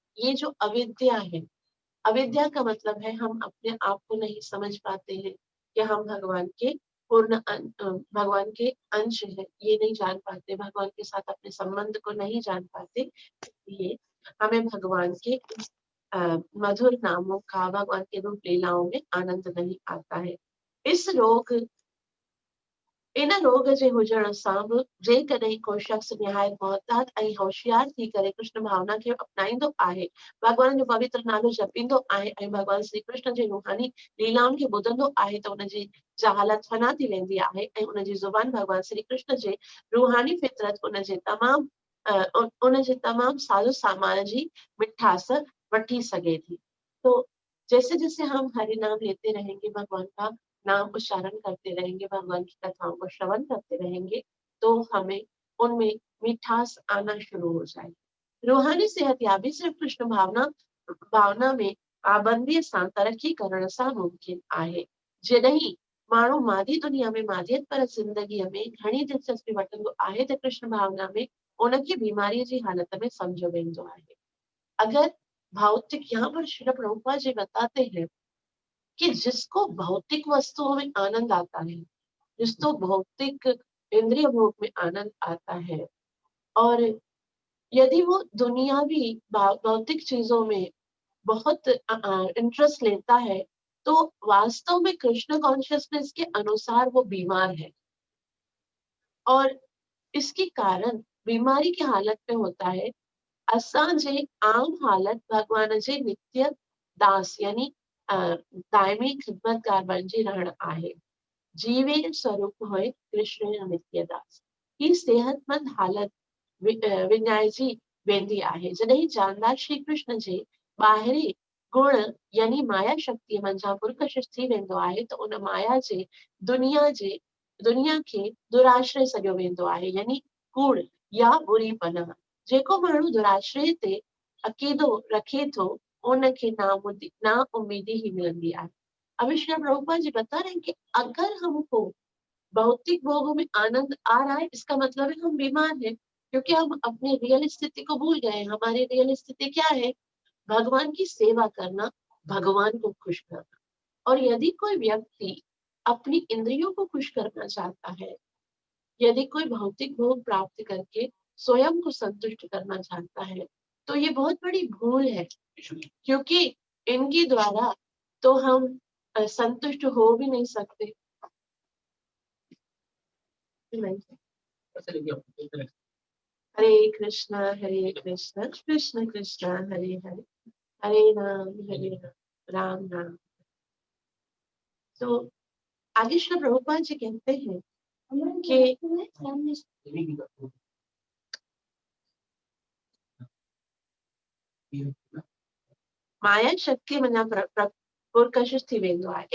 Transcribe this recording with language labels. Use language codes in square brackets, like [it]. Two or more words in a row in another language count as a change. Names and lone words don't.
[hi] ये जो अविद्या है, अविद्या का मतलब है हम अपने आप को नहीं समझ पाते हैं कि हम भगवान के भगवान के अंश है, ये नहीं जान पाते, भगवान के साथ अपने संबंध को नहीं जान पाते। ये हमें भगवान के मधुर नामों का, भगवान के रूप लीलाओं में आनंद नहीं आता है। [sd] इस रोग इन रोग जे हुजण सां बि जेकॾहिं को शख़्स निहायत मोहतात ऐं होशियार थी करे कृष्ण भावना खे अपनाईंदो आहे, भगवान जो पवित्र नालो जपींदो आहे ऐं भगवान श्री कृष्ण जे रूहानी लीलाउनि खे ॿुधंदो आहे त उनजी जहालत फना थी वेंदी आहे ऐं उनजी ज़ुबान भगवान श्री कृष्ण जे रूहानी फितरत उनजे तमामु साजो सामान जी मिठास वठी सघे थी। [hi] तो जैसे जैसे हम हरि नाम लेते रहेंगे, भगवान का नाम उच्चारण करते रहेंगे, भगवान की कथाओं को श्रवण करते रहेंगे तो हमें उनमें मिठास आना शुरू हो जाएगी। [sd] रूहानी सेहत याबी सिर्फ कृष्ण भावना में पाबंदी सां तरक्की करण सां मुमकिन आहे। जॾहिं माण्हू मादी दुनिया में मादियत पर ज़िंदगीअ में घणी दिलचस्पी वठंदो आहे त कृष्ण भावना में उनखे बीमारीअ जी हालत में सम्झो वेंदो आहे। [hi] अगर भौतिक, यहाँ पर श्रील प्रभुपाद जी बताते हैं कि जिसको भौतिक वस्तुओं में आनंद आता है, जिसको भौतिक इंद्रिय भोग में आनंद आता है, और यदि वो दुनियावी भौतिक चीजों में बहुत इंटरेस्ट लेता है तो वास्तव में [en] Krishna consciousness [hi] के अनुसार वो बीमार है। और इसके कारण बीमारी की हालत में होता है [sd] असांजे आम हालत भगवान जे नित्य दास यानी दायमी खिदमतगार बणिजी रहण आहे। [bn] জীবের স্বরূপ হয় কৃষ্ণের নিত্য দাস। [sd] ही सेहतमंद हालत विञाइजी वेंदी आहे। जॾहिं जानदार श्री कृष्ण जे ॿाहिरी गुण यानी माया शक्ति मंझां पुरकशिश थी वेंदो आहे त उन माया जे दुनिया खे दुराश्रय सॾियो वेंदो आहे, यानी कूड़ या बुरीपना। जेको माण्हू दुराश्रय ते अक़ीदो रखे थो उनखे ना उम्मीदी ही मिलंदी आहे। [hi] अभी श्री प्रभुपाद जी बता रहे हैं कि अगर हमको भौतिक भोगों में आनंद आ रहा है, इसका मतलब है हम बीमार हैं, क्योंकि हम अपनी रियल स्थिति को भूल गए। हमारी रियल स्थिति क्या है? भगवान की सेवा करना, भगवान को खुश करना। और यदि कोई व्यक्ति अपनी इंद्रियों को खुश करना चाहता है, यदि कोई भौतिक भोग प्राप्त करके स्वयं को संतुष्ट करना चाहता है, तो ये बहुत बड़ी भूल है, क्योंकि इनके द्वारा तो हम संतुष्ट हो भी नहीं सकते। हरे कृष्णा कृष्ण कृष्ण हरे हरे, हरे राम राम राम। तो आगे श्री प्रभुपाद जी कहते हैं कि माया शक्ति [sd] मना पुरकशिश थी वेंदो आहे।